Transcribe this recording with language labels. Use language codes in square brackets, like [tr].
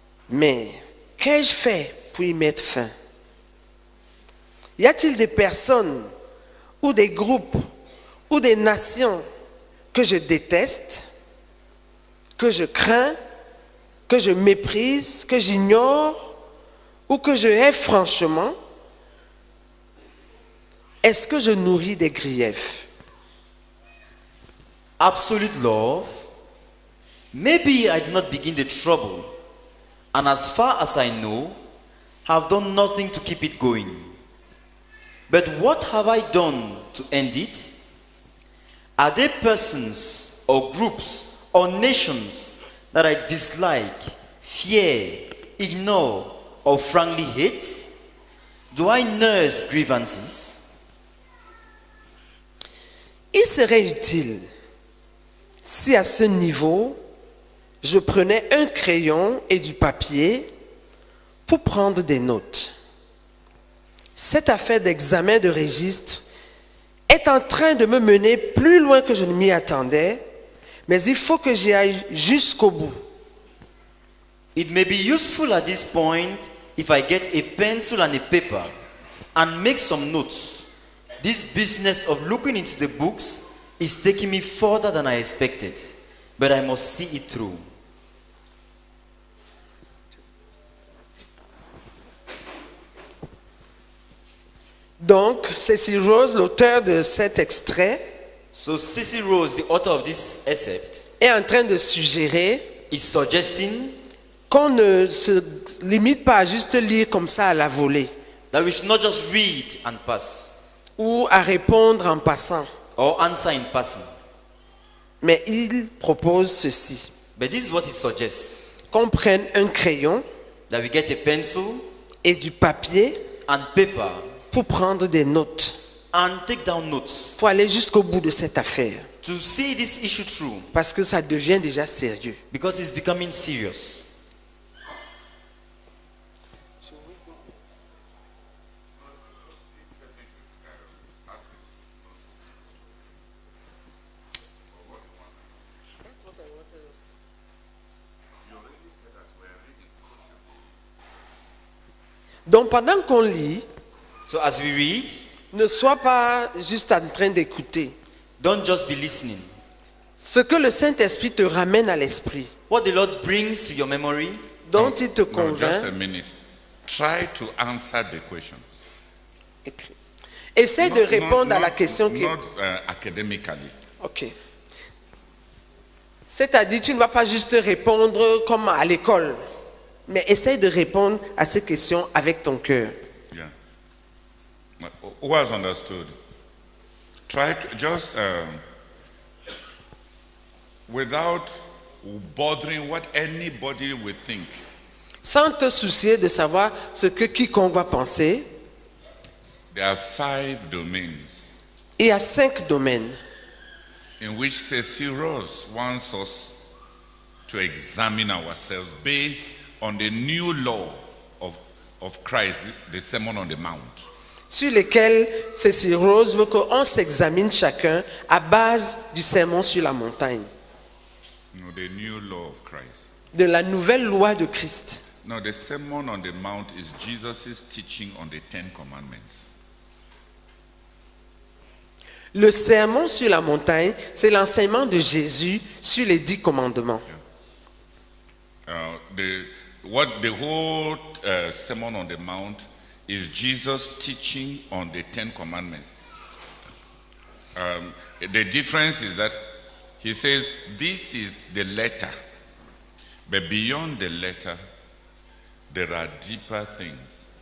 [fr] Mais qu'ai-je fait pour y mettre fin? Y a-t-il des personnes ou des groupes ou des nations que je déteste, que je crains, que je méprise, que j'ignore ou que je hais franchement? Est-ce que je nourris des griefs? [en] Absolute love. Maybe I did not begin the trouble, and as far as I know, have done nothing to keep it going. But what have I done to end it? Are there persons or groups or nations that I dislike, fear, ignore, or frankly hate? Do I nurse grievances? [fr] Il serait utile si à ce niveau, je prenais un crayon et du papier pour prendre des notes. Cette affaire d'examen de registre est en train de me mener plus loin que je ne m'y attendais, mais il faut que j'y aille jusqu'au bout. [en] It may be useful at this point if I get a pencil and a paper and make some notes. This business of looking into the books It's taking me further than I expected, but I must see it through. [fr] Donc, Cecil Rose, l'auteur de cet extrait, [en] So C.C. Rose, the author of this excerpt, [fr] est en train de suggérer [en] is suggesting [fr] qu'on ne se limite pas à juste lire comme ça à la volée [en] that we should not just read and pass [fr] ou à répondre en passant. [en] or answer in passing. [fr] Mais il propose ceci, [en] But this is what he suggests, [fr] qu'on prenne un crayon [en] that we get a pencil [fr] et du papier [en] and paper [fr] pour prendre des notes, [en] and take down notes [fr] pour aller jusqu'au bout de cette affaire. [en] to see this issue through, [fr] Parce que ça devient déjà sérieux. [en] because it's becoming serious. [fr] Donc pendant qu'on lit, [en] So as we read, [fr] ne sois pas juste en train d'écouter. [en] don't just be listening. [fr] Ce que le Saint-Esprit te ramène à l'esprit, [en] What the Lord brings to your memory, [fr] dont il te [en] No, just [fr] convainc, [en] a minute. Try to answer the question. [fr] écris. Essaie de [en] Not- [fr] répondre [en] not- [fr] à la question qui... [en] Not academically. Ok. [fr] C'est-à-dire, tu ne vas pas juste répondre comme à l'école, mais essaie de répondre à ces questions avec ton cœur. [en] Yeah. Who has understood? Try to just without bothering what anybody will think. [fr] Sans te soucier de savoir ce que quiconque va penser, [en] There are 5 domains [fr] il y a 5 domaines [en] in which C.C. Rose wants us to examine ourselves based on the new law of Christ, the Sermon on the Mount. [fr] sur lesquels Cecil Rose veut qu'on s'examine chacun à base du sermon sur la montagne, [en] You know, the new law of Christ. [fr] de la nouvelle loi de Christ. [en] Now, the Sermon on the Mount is Jesus' teaching on the 10 Commandments. [fr] Le sermon sur la montagne, c'est l'enseignement de Jésus sur les 10 commandements. [en] The whole Sermon on the Mount is Jesus teaching on the 10 Commandments. The difference is that he says this is the letter, but beyond the letter, there are deeper things.